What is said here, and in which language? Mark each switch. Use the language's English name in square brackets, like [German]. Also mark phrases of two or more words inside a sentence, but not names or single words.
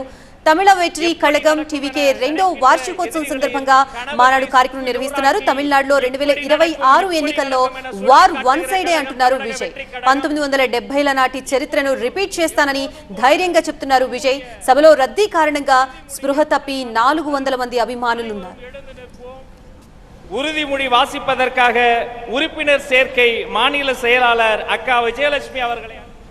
[Telugu] తమిళ వెట్రి కళగం టీవీకే 2వ వార్షికోత్సవం సందర్భంగా మానాడు కార్యక్రమం నిర్వహిస్తున్నారు. తమిళనాడులో 2026 ఎన్నికల్లో [English] war one side [Telugu] అంటున్నారు విజయ్. 1970ల నాటి చరిత్రను రిపీట్ చేస్తానని ధైర్యంగా చెప్తున్నారు విజయ్. సభలో రద్దీ కారణంగా స్పృహ తప్పి 400 మంది అభిమానులున్నారు. [Tamil] உறுதிமொழி வாசிப்பதற்காக உறுப்பினர் சேர்க்கை மாநில செயலாளர் அக்கா விஜயலட்சுமி அவர்களை